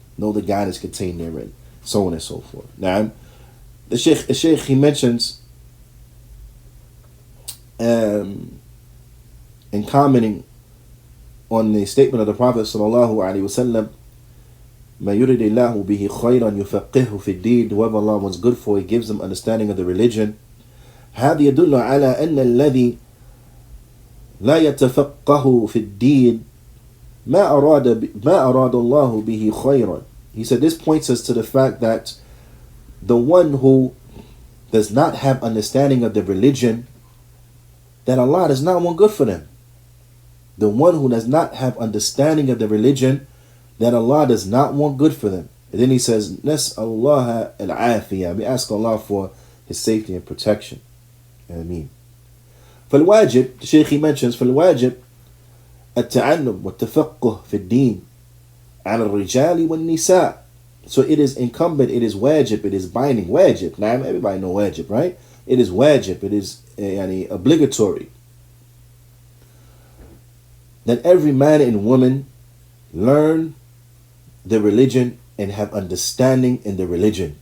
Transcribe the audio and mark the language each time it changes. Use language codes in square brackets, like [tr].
[en] Know the guidance contained therein. So on and so forth. Now, the Shaykh he mentions in commenting on the statement of the Prophet sallallahu alaihi wasallam, [ar] "Ma yuridillahu bihi khayran yufaqihu fi ad-din." [en] Whoever Allah wants good for, He gives them understanding of the religion. [ar] هذا يدل على أن الذي لا يتفقه في الدين ما أراد الله به خيرا. [en] He said this points us to the fact that the one who does not have understanding of the religion, that Allah does not want good for them. The one who does not have understanding of the religion, that Allah does not want good for them. And then he says, [ar] Nas'allah al-afiyah. [en] We ask Allah for His safety and protection. Ameen. [ar] فالواجب, [en] the Shaykh he mentions, [ar] فالواجب التعلم والتفقه في الدين على الرجال والنساء. [en] So it is incumbent, it is wajib, it is binding. Wajib, now everybody know wajib, right? It is wajib, it is obligatory that every man and woman learn the religion and have understanding in the religion.